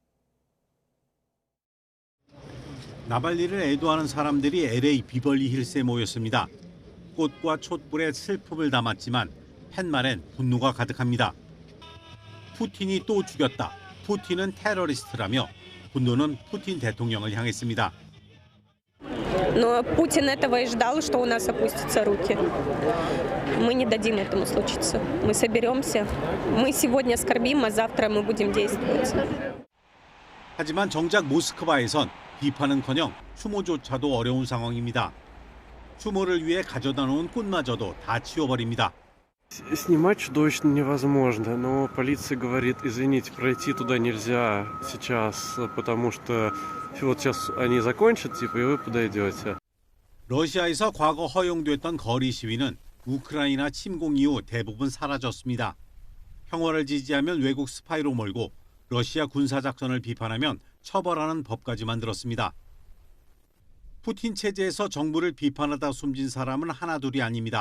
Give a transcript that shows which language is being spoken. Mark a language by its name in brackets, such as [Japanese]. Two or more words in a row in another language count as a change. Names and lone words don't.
[Korean] 나발리를 애도하는 사람들이 LA 비벌리 힐스에 모였습니다. 꽃과 촛불에 슬픔을 담았지만 팻말엔 분노가 가득합니다. 푸틴이 또 죽였다. 푸틴은 테러리스트라며 분노는 푸틴 대통령을 향했습니다. [Russian] Но Путин этого и ждал, что у нас опустятся руки. Мы не дадим этому случиться. Мы соберемся. Мы сегодня скорбим, а завтра мы будем действовать. [Korean] 하지만 정작 모스크바에선 비판은커녕 추모조차도 어려운 상황입니다. 추모를 위해 가져다 놓은 꽃마저도 다 치워버립니다. [Russian] Снимать чудовищно невозможно, но полиция говорит, извините, пройти туда нельзя сейчас, потому что вот сейчас они закончат, и вы подойдете. [Korean] 러시아에서 과거 허용됐던 거리 시위는 우크라이나 침공 이후 대부분 사라졌습니다. 평화를 지지하면 외국 스파이로 몰고 러시아 군사작전을 비판하면 처벌하는 법까지 만들었습니다. 푸틴 체제에서 정부를 비판하다 숨진 사람은 하나둘이 아닙니다.